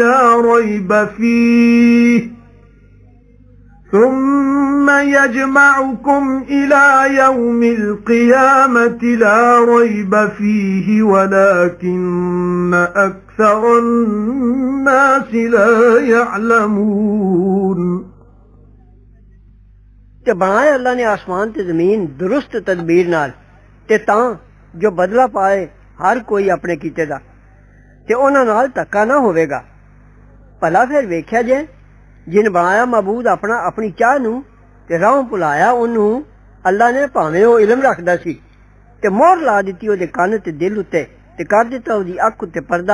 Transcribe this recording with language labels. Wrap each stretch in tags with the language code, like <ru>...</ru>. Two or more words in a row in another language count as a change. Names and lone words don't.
<ar>لَا رَيْبَ فِيهِ وَلَكِنَّ أَكْثَرَ النَّاسِ لَا يَعْلَمُونَ</ar> <pa>ਤੇ ਬਣਾਇਆ ਅੱਲਾਹ ਨੇ ਆਸਮਾਨ ਤੇ ਜ਼ਮੀਨ ਦਰੁਸਤ ਤਦਬੀਰ ਨਾਲ ਤੇ ਤਾਂ ਜੋ ਬਦਲਾ ਪਾਏ ਹਰ ਕੋਈ ਅਪਣੇ ਕੀਤੇ ਦਾ ਤੇ ਉਨ੍ਹਾਂ ਨਾਲ ਧੱਕਾ ਨਾ ਹੋਵੇਗਾ। ਭਲਾ ਫਿਰ ਵੇਖਿਆ ਜੇ ਜਿਨ ਬਣਾਇਆ ਮਾਬੂਦ ਅਪਣਾ ਅਪਣੀ ਚਾਹ ਨੂੰ ਤੇ ਰਾਹੋਂ ਭੁਲਾਇਆ ਓਹਨੂੰ ਅੱਲਾਹ ਨੇ ਭਾਵੇਂ ਓ ਇਲਮ ਰੱਖਦਾ ਸੀ ਤੇ ਮੋਹਰ ਲਾ ਦਿੱਤੀ ਓਹਦੇ ਕੰਨ ਤੇ ਦਿਲ ਉੱਤੇ ਤੇ ਕਰ ਦਿੱਤਾ ਓਹਦੀ ਅੱਖ ਉੱਤੇ ਪਰਦਾ।</pa>